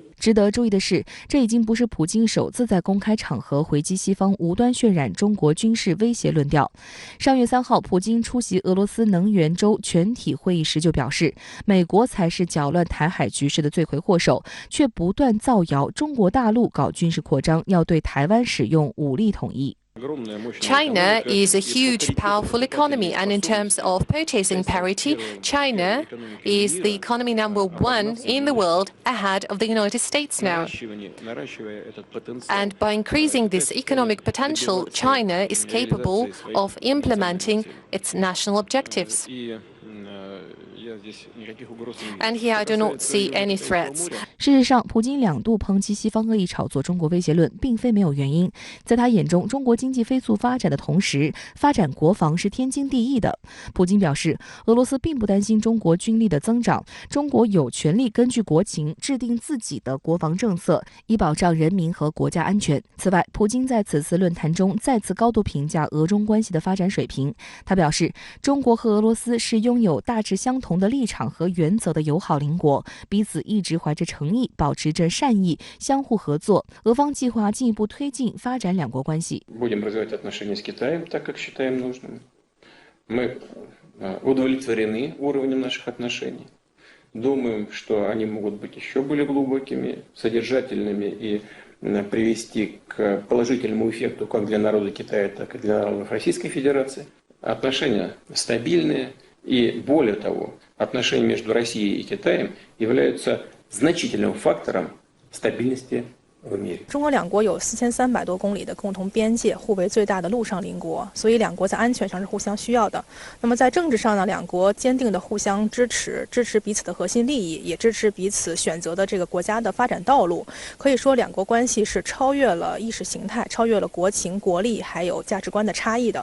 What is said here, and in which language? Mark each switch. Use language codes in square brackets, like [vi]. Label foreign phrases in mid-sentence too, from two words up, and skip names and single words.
[zh] 值得注意的是，这已经不是普京首次在公开场合回击西方无端渲染中国军事威胁论调。上月3号，普京出席俄罗斯能源周全体会议时就表示，美国才是搅乱台海局势的罪魁祸首，却不断造谣中国大陆搞军事扩张，要对台湾使用武力统一。 [en] China is a huge, powerful economy, and in terms of purchasing parity, China is the economy number one in the world, ahead of the United States now. And by increasing this economic potential, China is capable of implementing its national objectives. And here I do not see any threats. [zh] 事实上，普京2度抨击西方恶意炒作中国威胁论，并非没有原因。在他眼中，中国经济飞速发展的同时，发展国防是天经地义的。普京表示，俄罗斯并不担心中国军力的增长，中国有权利根据国情制定自己的国防政策，以保障人民和国家安全。此外，普京在此次论坛中再次高度评价俄中关系的发展水平。他表示，中国和俄罗斯是拥有大致相同的立场和原则的友好邻国，彼此一直怀着诚意，保持着善意，相互合作。俄方计划进一步推进发展两国关系。 [ru] Будем развивать отношения с Китаем, так как считаем нужным. Мы удовлетворены уровнем наших отношений. Думаем, что они могут быть еще более глубокими, содержательными и привести к положительному эффекту как для народа Китая, так и для народов Российской Федерации. Отношения стабильные. И более того, отношения между Россией и Китаем являются значительным фактором стабильности в мире. [zh] 中俄两国有4300多公里的共同边界，互为最大的陆上邻国，所以两国在安全上是互相需要的。那么在政治上呢，两国坚定的互相支持彼此的核心利益，也支持彼此选择的这个国家的发展道路。可以说，两国关系是超越了意识形态、超越了国情、国力还有价值观的差异的。